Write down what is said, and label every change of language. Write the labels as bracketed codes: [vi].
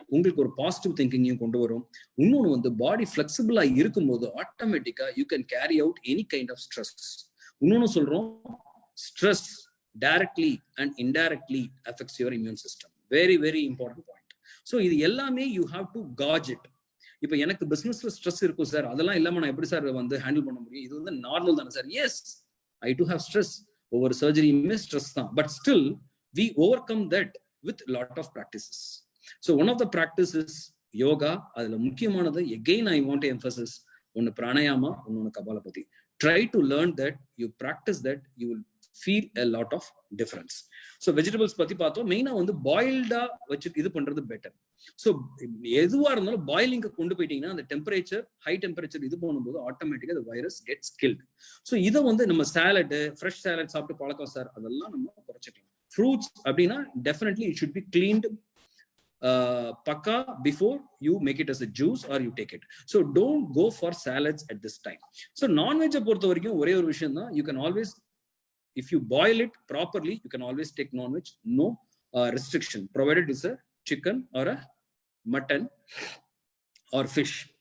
[ta] உங்களுக்கு ஒரு பாசிட்டிவ் திங்கிங்கையும் கொண்டு வரும். இன்னொன்று வந்து பாடி ஃபிளெக்சிபிளா இருக்கும்போது ஆட்டோமேட்டிக்கா [en] You can carry out any kind of stress. [ta] இன்னொன்னு சொல்றோம், [en] Stress directly and indirectly affects your immune system. Very very important point. So [ta] இது எல்லாமே [en] You have to gauge it. [ta] இப்போ எனக்கு பிசினஸ்ல ஸ்ட்ரெஸ் இருக்கும் சார், அதெல்லாம் இல்லாம நான் எப்படி சார் வந்து ஹேண்டில் பண்ண முடியும்? இது வந்து நார்மல் தானே sir? [en] Yes, I do have stress. [ta] ஒவ்வொரு சர்ஜரியுமே ஸ்ட்ரெஸ் தான். [en] But still we overcome that with lot of practices. So one of the practices yoga. [ta] அதுல முக்கியமானது [en] again I want to emphasize, [ta] ஒன்னு பிராணாயாமா, ஒன்னு Kapalbhati. [en] Try to learn that, you practice that, you will feel a lot of difference. [ta] So vegetables பத்தி பார்த்தோம். மெயினா வந்து பாயில்டா வச்சு இது பண்றது பெட்டர். ஸோ எதுவா இருந்தாலும் பாயிலிங்க கொண்டு போயிட்டீங்கன்னா அந்த டெம்பரேச்சர், ஹை டெம்பரேச்சர் இது பண்ணும்போது ஆட்டோமேட்டிக்கா அந்த வைரஸ் [en] Gets killed. [ta] ஸோ இதை வந்து நம்ம சாலட், ஃப்ரெஷ் சாலட் சாப்பிட்டு பழக்கம் சார், அதெல்லாம் நம்ம குறைச்சிக்கலாம். [en] fruits [ta] அப்படின்னா [en] Definitely it should be cleaned paka before you make it as a juice or you take it. So don't go for salads at this time. So non-veg [ta] பொறுத்த வரைக்கும் ஒரே ஒரு விஷயம் தான், [en] you can always, if you boil it properly, you can always take non-veg, no restriction, provided it's a chicken or a mutton or fish.